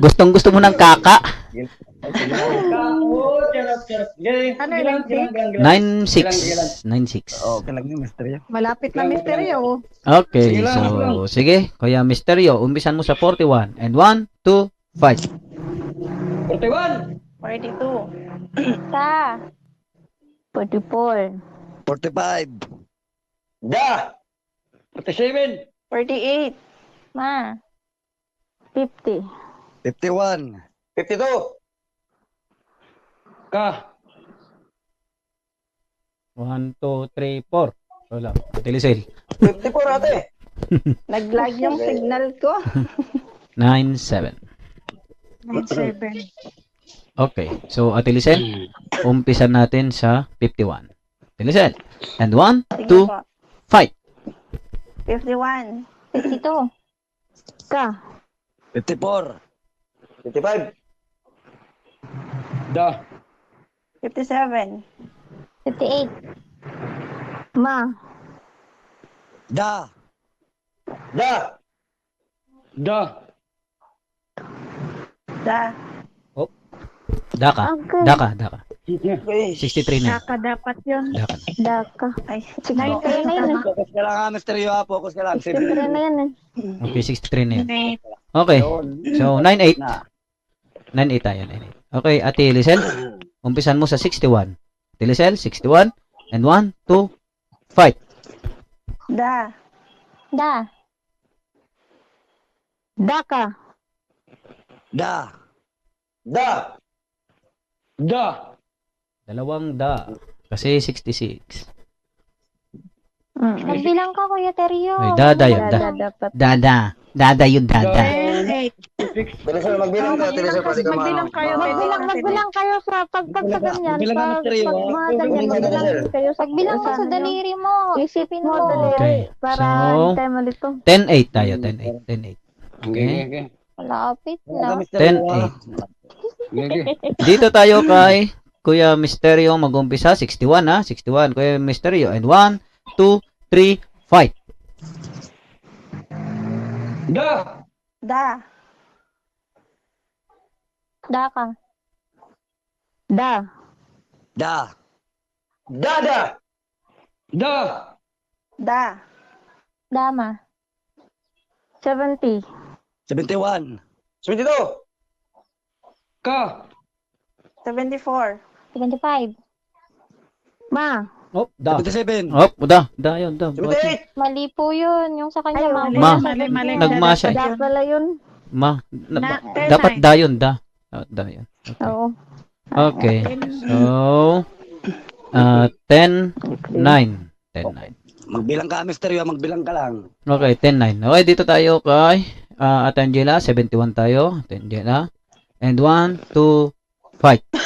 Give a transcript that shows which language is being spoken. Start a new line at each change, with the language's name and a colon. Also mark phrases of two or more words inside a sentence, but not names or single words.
Filipino: Gustong gusto mo ng kaka? Ano yun? 9-6. 9-6. Okay lang yung misteryo. Malapit na misteryo. Okay, so sige, Kuya Misteryo, umpisan mo sa 41.
English: And 1, 2, fight.
Filipino: 41. 42. Ka. 44. 45. Da. 47. 48. Ma. 50. 51. 52. Ka. 1, 2, 3, 4. Wala. Ate Lisel. 54 ate. Nag-lag yung signal ko. 9, 7. 97. Okay. So, Ate Lisel, umpisan natin sa 51. Ate Lisel. And 1, Sige 2, po. fight. 51. 52. Ka. 54. 55. Da. 57. 58. Ma. Da. Da. Da. Da. Daka. Okay. Daka. Daka. Okay. 63 na. Saka dapat yun. Daka. Daka. Ay, 63 na yan eh. Focus ka lang ha, misteryo ha. Focus ka lang. 63 na yan eh. Okay, 63 na yan. Net. Okay. Yun. So, 9-8. Na. 9-8 tayo. 9-8. Okay, Ate Lisel, umpisan mo sa 61. Ate Lisel, 61.
English: And 1, 2, fight.
Filipino: Da. Da. Daka. Da. Da. Da. Dalawang da. Kasi 66. Nagbilang ka, Kuya Teryo. Ay, dada yun, da. Dapat. Dada. Dada yun, dada. 10, 8. Teresel, magbilang ka. Teresel, pwede ka Magbilang kayo. Magbilang kayo sa pag sa ganyan. Magbilang ka, Pag Mister Yo. mga ganyan, magbilang kayo sa Pagbilang mo sa daliri mo. Isipin mo, Okay. daliri. Para So, hindi tayo malito. 10-8 tayo. 10-8. 10-8. Okay. Malapit na. 10-8. Dito tayo kay Kuya Misterio mag-umpisa. 61 ha. 61. Kuya Misterio.
English: And 1, 2, 3, fight.
Filipino: Da. Da. Daka. Da. Da. Dada. Da. Da. Dama. 70. 71. 72. Ka. 74. 75. Ma. Oh, da. 77. Oh, da. Da yun, da. 78. Mali po yun. Yung sa kanya, Ayun. mama. Ma. Mali. Nagma siya. Da pala yun. Ma. Na- Dapat da yun, da. Oh, da yun. Okay. Oo. Okay. So, 10, 9. 10, 9. Magbilang ka, misteryo. Magbilang ka lang. Okay, 10, 9. Okay, dito tayo kay Ate Angela. 71 tayo. Ate Angela.
English: And 1, 2, fight.